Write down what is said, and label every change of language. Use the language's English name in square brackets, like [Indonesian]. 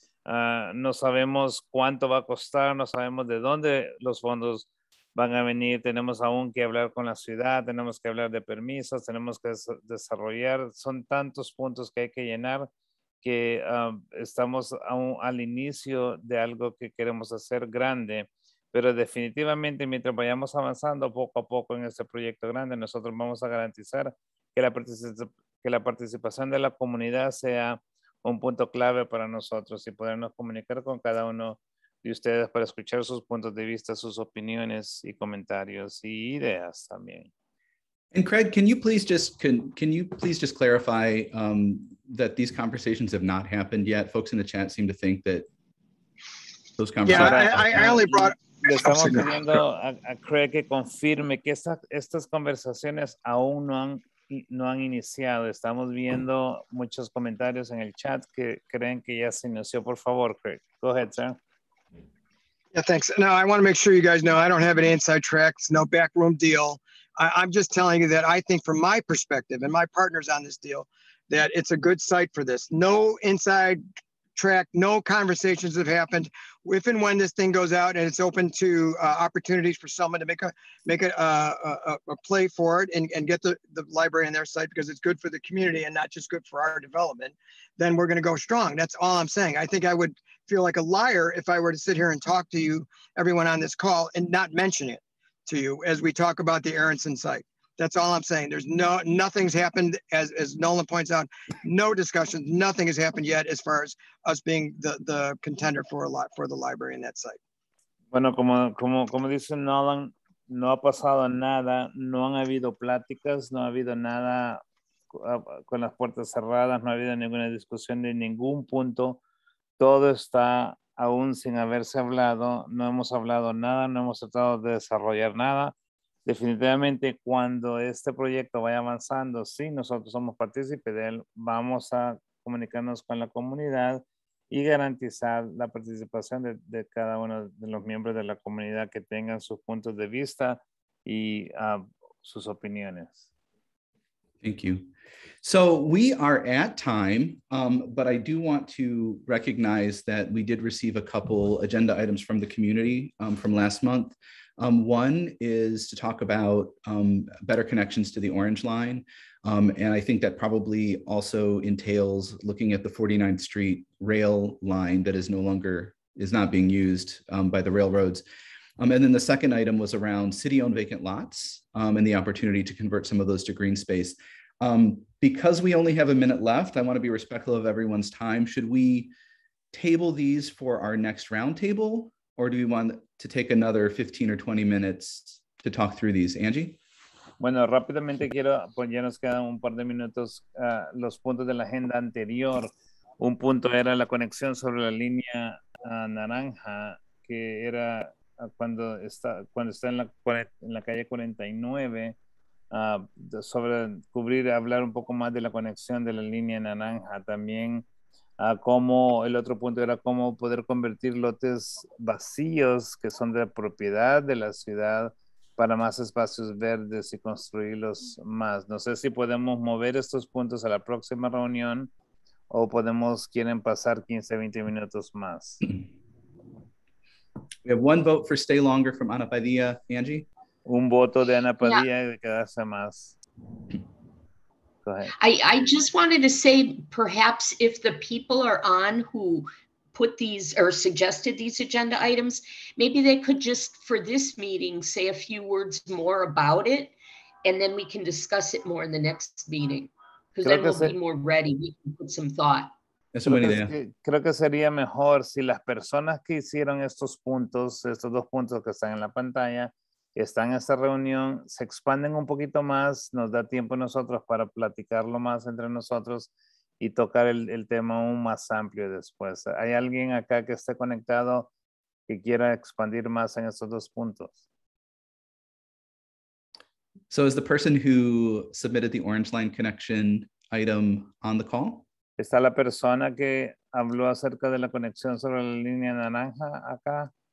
[Spanish] No sabemos cuánto va a costar, no sabemos de dónde los fondos van a venir, tenemos aún que hablar con la ciudad, tenemos que hablar de permisos, tenemos que desarrollar, son tantos puntos que hay que llenar que estamos aún al inicio de algo que queremos hacer grande, pero definitivamente mientras vayamos avanzando poco a poco en este proyecto grande, nosotros vamos a garantizar que la participación de la comunidad sea un punto clave para nosotros y podernos comunicar con cada uno de ustedes para escuchar sus puntos de vista, sus opiniones y comentarios y ideas también. [English] And Craig, can you please just clarify that these conversations have not happened yet? Folks in the chat seem to think that those conversations. Yeah, I only brought. [Spanish] Le estamos pidiendo a Craig que confirme que estas conversaciones aún no han iniciado. Estamos viendo muchos comentarios en el chat que creen que ya se inició. Por favor, Craig. [English] Go ahead, sir. Yeah, thanks. No, I want to make sure you guys know I don't have any inside tracks, no backroom deal. I'm just telling you that I think from my perspective and my partners on this deal, that it's a good site for this. No inside track, no conversations have happened. If and when this thing goes out and it's open to opportunities for someone to make a play for it and get the library on their site because it's good for the community and not just good for our development, then we're going to go strong. That's all I'm saying. I think I would feel like a liar if I were to sit here and talk to you, everyone on this call, and not mention it to you as we talk about the Aronson site. That's all I'm saying. There's nothing's happened, as Nolan points out, no discussions, nothing has happened yet as far as us being the contender for the library in that site. [Spanish] Bueno, como dice Nolan, no ha pasado nada, no han habido pláticas, no ha habido nada con las puertas cerradas, no ha habido ninguna discusión de ningún punto. Todo está aún sin haberse hablado, no hemos hablado nada, no hemos tratado de desarrollar nada. Definitivamente cuando este proyecto vaya avanzando, sí, nosotros somos partícipes de él, vamos a comunicarnos con la comunidad y garantizar la participación de cada uno de los miembros de la comunidad que tengan sus puntos de vista y sus opiniones. [English] Thank you. So we are at time, but I do want to recognize that we did receive a couple agenda items from the community from last month. One is to talk about better connections to the Orange Line. And I think that probably also entails looking at the 49th Street rail line that is not being used by the railroads. And then the second item was around city-owned vacant lots and the opportunity to convert some of those to green space. Because we only have a minute left, I want to be respectful of everyone's time. Should we table these for our next roundtable, or do we want to take another 15 or 20 minutes to talk through these? Angie? [Spanish] Bueno, rápidamente pues ya nos quedan un par de minutos, los puntos de la agenda anterior. Un punto era la conexión sobre la línea naranja, que era cuando está en la calle 49, sobre hablar un poco más de la conexión de la línea naranja. También como el otro punto era cómo poder convertir lotes vacíos que son de propiedad de la ciudad para más espacios verdes y construirlos más. No sé si podemos mover estos puntos a la próxima reunión o quieren pasar 15, 20 minutos más. [English] We have one vote for stay longer from Ana Padilla. Angie? [Spanish] Un voto de Ana Padilla de quedarse más. [English] Go ahead. I just wanted to say, perhaps if the people are on who put these or suggested these agenda items, maybe they could just, for this meeting, say a few words more about it, and then we can discuss it more in the next meeting. Because then we'll be more ready. We can put some thought. [Spanish] Es una buena idea. Creo que sería mejor si las personas que hicieron estos dos puntos que están en la pantalla, están en esta reunión, se expanden un poquito más, nos da tiempo nosotros para platicarlo más entre nosotros y tocar el tema aún más amplio después. ¿Hay alguien acá que esté conectado que quiera expandir más en estos dos puntos? [English] So is the person who submitted the Orange Line connection item on the call? [Spanish] ¿Está la persona que habló acerca de la conexión sobre la línea naranja acá?